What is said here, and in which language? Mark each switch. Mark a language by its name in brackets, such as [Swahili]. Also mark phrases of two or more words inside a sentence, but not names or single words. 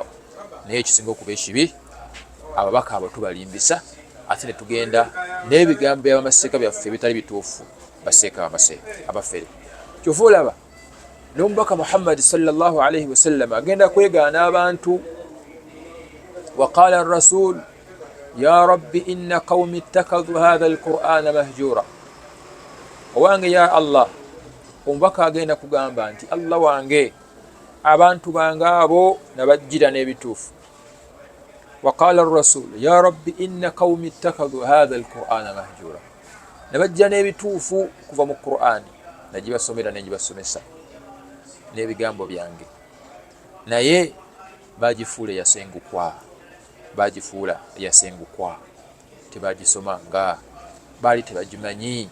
[Ganda] Naye ekisinga okuba ekibi, ababaka abo tubalimbisa ate ne tugenda n'ebigambo by'abamaseeka byaffe ebitali bituufu baseeka abafere. Kyova olaba n'omubaka Muhammad [Arabic] صلى الله عليه وسلم [Ganda] agenda kwegaana abantu. [Arabic] وقال الرسول يا رب إن قومي اتخذوا هذا القرآن مهجورا. [Ganda] Owange [Arabic] يا الله, [Ganda] omubaka agenda kugamba nti Allah wange, abantu bange abo nabajjira n'ebituufu. [Arabic] وقال الرسول يا رب إن قومي اتخذوا هذا القرآن مهجورا. [Ganda] Nabajjira n'ebituufu kuva mu Qur'ani, nagibasomera n'egibasomesa n'ebigambo byange, naye bagifuula yasengukwa, tebagisomanga, baali tebagimanyi.